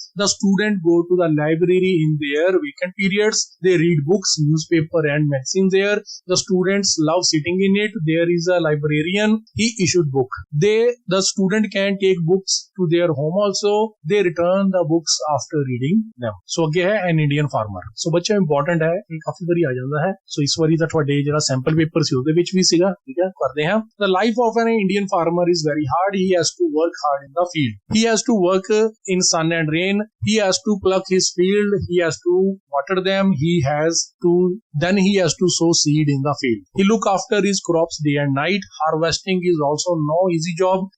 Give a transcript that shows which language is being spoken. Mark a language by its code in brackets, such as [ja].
[en] The students go to the library in their weekend periods. They read books, newspaper and magazines there. The students love sitting in it. There is a librarian. He issued book. The student can take books to their home also. They return the books after reading them. So [pa] ਅੱਗੇ ਹੈ [en] an Indian farmer. [pa] So ਬੱਚਾ important ਹੈ, ਇਹ ਕਾਫੀ ਵਾਰੀ ਆ ਜਾਂਦਾ ਹੈ. So ਇਸ ਵਾਰੀ ਦਾ ਤੁਹਾਡੇ ਜਿਹੜਾ ਸੈਂਪਲ ਪੇਪਰ ਸੀ ਉਹਦੇ ਵਿੱਚ ਵੀ ਸੀਗਾ, ਠੀਕ ਹੈ, ਕਰਦੇ ਹਾਂ. [en] The life of an Indian farmer is very hard. He has to work hard in the field. He has to work in sun and rain. He has to pluck his field. He has to water them. He has to sow seed in the field. He look after his crops day and night. Harvesting is also no easy job.